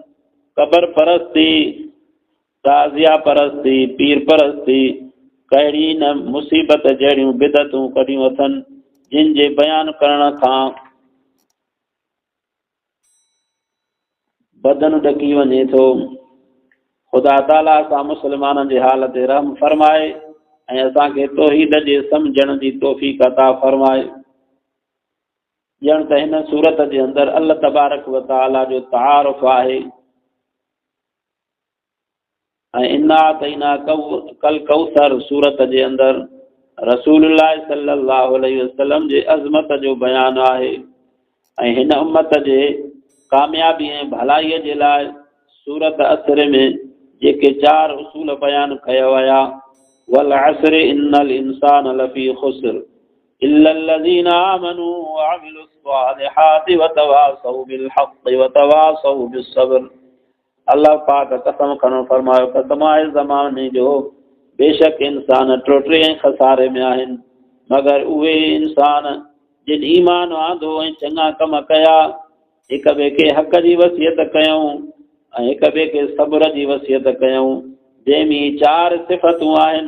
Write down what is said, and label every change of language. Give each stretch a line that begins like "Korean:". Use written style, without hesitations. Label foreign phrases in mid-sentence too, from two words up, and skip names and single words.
Sindhi: क़बर परस्ती, ताज़िया परस्ती, पीर परस्ती, कहिड़ी न मुसीबत जहिड़ियूं बिदतूं कढियूं अथनि जिन जे बयान करण खां बदन ॾकी वञे थो। ख़ुदा ताला असां मुस्लमाननि जे हाल ते रहम फरमाए ऐं असांखे तौहीद जे सम्झण जी तौफ़ीक़ अता फरमाए। ॼण त हिन सूरत जे अंदरि
Arabic: الله تبارك وتعالى
Sindhi: जो तारुफ़ आहे ऐं
Arabic: إنا تعينا كل
Sindhi: कौसर सूरत जे अंदरि रसूलुल्लाह
Arabic: صلى الله عليه وسلم
Sindhi: जे अज़मत जो बयानु आहे ऐं हिन उम्मत जे कामयाबी ऐं भलाईअ जे लाइ सूरत असर में जेके 4 उसूल बयान कया विया,
Arabic: والعصر إن الإنسان لفي خسر إلا الذين آمنوا وعملوا الصالحات وتواصوا بالحق وتواصوا بالصبر.
Sindhi: अल्लाह पाक कसम खणो फरमायो, कसम आहे ज़माने जो, बेशक इंसान टोटरे ऐं खसारे में आहिनि, मगर उहे इंसान जिन ईमान आंदो ऐं चङा कम कया, हिक ॿिए खे हक़ जी वसियत कयूं ऐं हिक ॿिए खे सब्र जी वसियत कयूं, जंहिंमें 4 सिफ़तूं आहिनि।